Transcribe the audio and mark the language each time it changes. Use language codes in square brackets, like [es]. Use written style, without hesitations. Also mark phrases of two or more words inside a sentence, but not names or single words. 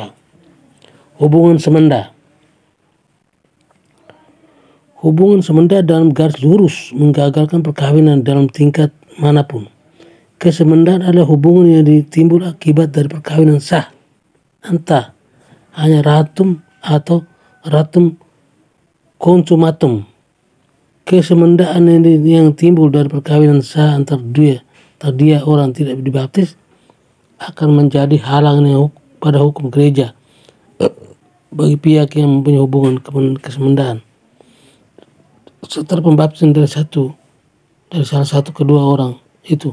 [id] Hubungan semenda. Hubungan semenda dalam garis lurus menggagalkan perkawinan dalam tingkat manapun. Kesemendaan adalah hubungan yang ditimbul akibat dari perkawinan sah, entah hanya ratum atau [la] ratum consumatum. [id] Kesemendaan yang timbul dari perkawinan sah antara dia orang tidak dibaptis akan menjadi halangan pada hukum gereja bagi pihak yang mempunyai hubungan kesemendaan setelah pembaptisan dari salah satu kedua orang itu.